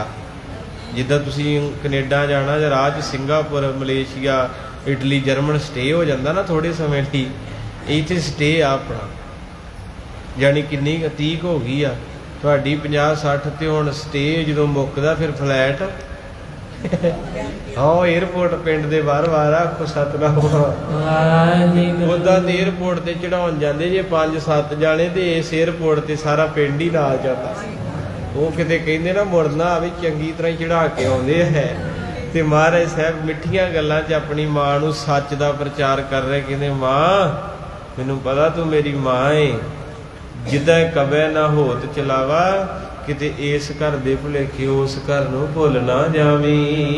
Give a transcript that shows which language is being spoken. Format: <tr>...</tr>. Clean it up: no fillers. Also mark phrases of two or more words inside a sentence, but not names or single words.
<pa>ਜਿੱਦਾਂ ਤੁਸੀਂ ਕਨੇਡਾ ਜਾਣਾ ਜਾਂ ਰਾਹ ਚ ਸਿੰਗਾਪੁਰ ਮਲੇਸ਼ੀਆ ਇਟਲੀ ਜਰਮਨ ਸਟੇ ਹੋ ਜਾਤਾ ਨਾ ਥੋੜ੍ਹੇ ਸਮੇਂ ਲਈ, ਇੱਥੇ ਸਟੇ ਆ ਅਪਣਾ ਜਾਣੀ ਕਿੰਨੀ 30 ਹੋ ਗਈ ਆ ਤੁਹਾਡੀ 50-60 ਤੇ ਹੁਣ ਸਟੇ ਜਦੋਂ ਮੁੱਕਦਾ ਫਿਰ ਫ਼ਲੈਟ। ਹਾਂ ਏਅਰਪੋਰਟ ਪਿੰਡ ਦੇ ਬਾਰ-ਬਾਰ ਆਖੋ ਸਤਿਨਾਮ। ਉਂਦਾਂ ਤੇ ਏਅਰਪੋਰਟ ਤੇ ਚੜ੍ਹਾਉਣ ਜਾਂਦੇ ਜੇ 5-7 ਜਣੇ ਤੇ ਇਸ ਏਅਰਪੋਰਟ ਤੇ ਸਾਰਾ ਪਿੰਡ ਹੀ ਨਾਲ ਜਾਂਦਾ। ਉਹ ਕਿਤੇ ਕਹਿੰਦੇ ਨਾ ਮੁੜਨਾ ਆਵੇ ਚੰਗੀ ਤਰ੍ਹਾਂ ਚੜਾ ਕੇ ਆਉਂਦੇ ਹੈ। ਤੇ ਮਹਾਰਾਜ ਸਾਹਿਬ ਮਿੱਠੀਆਂ ਗੱਲਾਂ 'ਚ ਆਪਣੀ ਮਾਂ ਨੂੰ ਸੱਚ ਦਾ ਪ੍ਰਚਾਰ ਕਰ ਰਹੇ। ਕਹਿੰਦੇ ਮਾਂ ਮੈਨੂੰ ਪਤਾ ਤੂੰ ਮੇਰੀ ਮਾਂ ਏ, ਜਿੱਦਾਂ ਕਬੈ ਨਾ ਹੋਤ ਚਲਾਵਾ, ਕਿਤੇ ਇਸ ਘਰ ਦੇ ਭੁਲੇਖੇ ਉਸ ਘਰ ਨੂੰ ਭੁੱਲ ਨਾ ਜਾਵੀਂ।</pa>